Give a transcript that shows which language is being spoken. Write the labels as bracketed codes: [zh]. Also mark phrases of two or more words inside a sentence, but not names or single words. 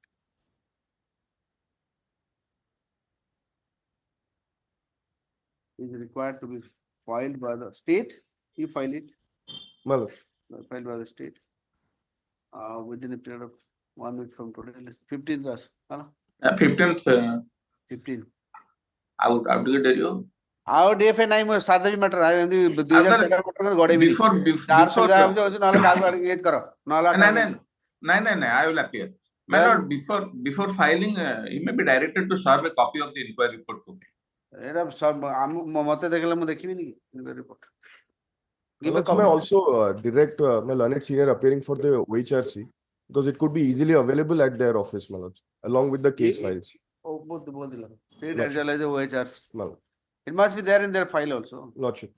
[en] Is required to be filed by the state. You file it. My lord. Filed by the state. Within a period of 1 week from today. 15th. 15th. 15. I would tell you. [or] ଆଉ DFA ନାହିଁ ମୁଁ ସାଧା ବି matter ଏମିତି 2013 ଗଡେଇବି ତାର ସୁବିଧା ହଉଛି ନହେଲେ କାହାକୁ engage କର ନହେଲେ [en] ନାଇଁ I will appear. My lord, before filing, he may be directed to serve a copy of the inquiry report to me. [or] ଏଇଟା ମତେ ଦେଖିଲେ ମୁଁ ଦେଖିବିନି କି [en] inquiry report. Give a May copy. also direct my learned senior appearing for the OHRC, because it could be easily available at their office, my lord, along with the case files. Oh, both state as well as the OHRC. My lord. It must be there in their file also. Lordship.